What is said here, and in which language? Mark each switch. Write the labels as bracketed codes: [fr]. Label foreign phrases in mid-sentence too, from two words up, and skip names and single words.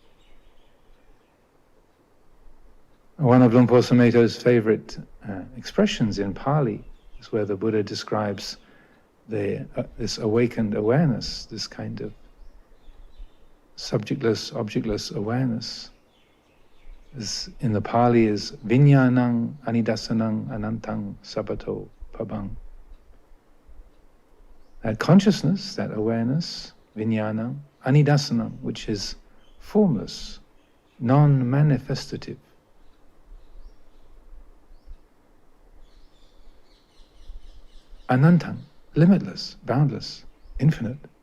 [en] One of Luang Por Sumedho's favorite expressions in Pali is where the Buddha describes this awakened awareness, this kind of subjectless, objectless awareness. This, in the Pali, is [pi] vinyanang anidasanang anantang sabato pabang. [en] That consciousness, that awareness, [pi] vinyanang anidasanang, [en] which is formless, non-manifestative. Anantang, limitless, boundless, infinite.